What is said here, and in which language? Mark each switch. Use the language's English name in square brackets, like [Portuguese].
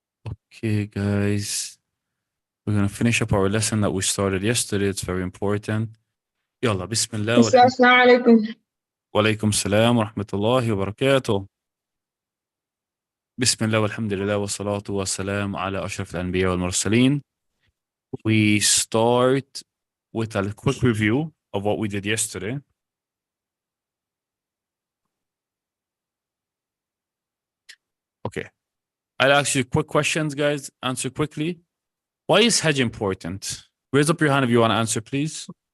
[English] Okay guys, we're gonna finish up our lesson that we started yesterday. It's very important. [Arabic] يلا بسم الله السلام عليكم. وعليكم السلام ورحمة الله وبركاته. بسم الله والحمد لله والصلاة والسلام على أشرف الأنبياء والمرسلين. [English] We start with a quick review of what we did yesterday. Okay. I'll ask you quick questions, guys. Answer quickly. Why is Hajj important? Raise up your hand if you want to answer, please.